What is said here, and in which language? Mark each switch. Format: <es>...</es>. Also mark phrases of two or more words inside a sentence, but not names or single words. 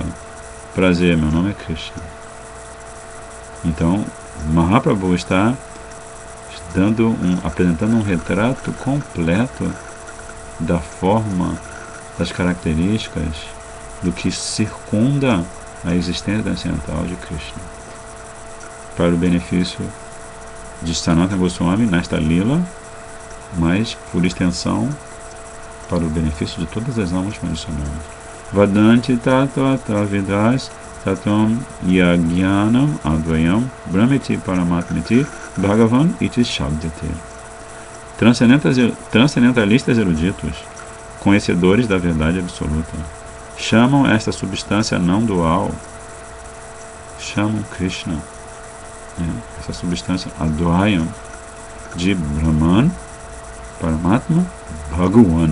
<pt>Prazer, meu nome é Krishna. Então, Mahaprabhu está apresentando um retrato completo da forma, das características do que circunda a existência transcendental de Krishna, para o benefício de Sanatana Goswami nesta lila, mas por extensão para o benefício de todas as almas condicionadas.</pt> <sa>Vadanti tattva tavidas tatam yagyanam advayam brahmiti paramatmiti bhagavan iti shabdate.</sa> <pt>Transcendentalistas eruditos, conhecedores da verdade absoluta, chamam esta substância não dual, chamam Krishna, essa substância Advayam, de Brahman, Paramatma, Bhagavan.</pt>